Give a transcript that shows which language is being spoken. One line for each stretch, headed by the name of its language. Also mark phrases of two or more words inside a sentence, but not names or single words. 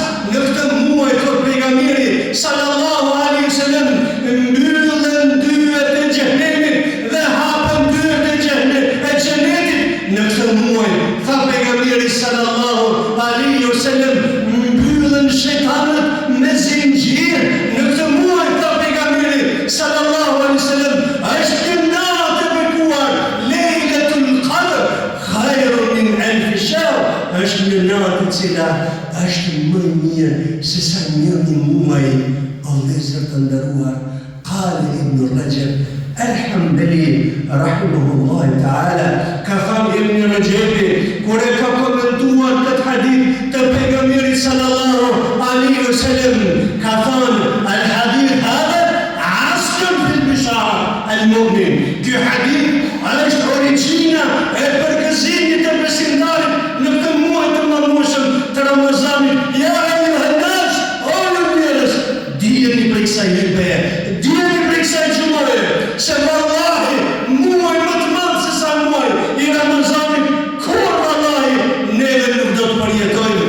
Albanian: Në këtë muaj thot pejgamberi
Arabic: صلى الله عليه وسلم
Albanian: mbyllen dyert e xhenemit dhe hapen dyert e xhenetit. Në këtë muaj tha pejgamberi
Arabic: صلى الله عليه وسلم
Albanian: mbyllen shejtanët me zinxhir. Në këtë muaj tha pejgamberi
Arabic: صلى الله عليه وسلم
Albanian: është një natë e bekuar,
Arabic: ليلة القدر خير من ألف شهر.
Albanian: Është një natë e cila është më mirë se sa një muaj. O vëllezër të nderuar,
Arabic: قال ابن رجب الحنبلي رحمه الله تعالى,
Albanian: ka thënë Ibn Rajabi kur e ka komentuar këtë hadith të pejgamberit
Arabic: صلى الله عليه وسلم,
Albanian: ka thënë:
Arabic: الحديث هذا أصل في البشارة المؤمن.
Albanian: Ky hadith është origjina e përgëzimit të besimtarit në këtë muaj të madhëshëm të Ramazanit.
Arabic: يا أيها الناس,
Albanian: o ju njerëz, dijeni për kësaj hebe, dijeni për kësaj gjumaje, se vallahi muaj më të madh se sa muaj I Ramazanit, kur vallahi neve nuk do të përjetojmë.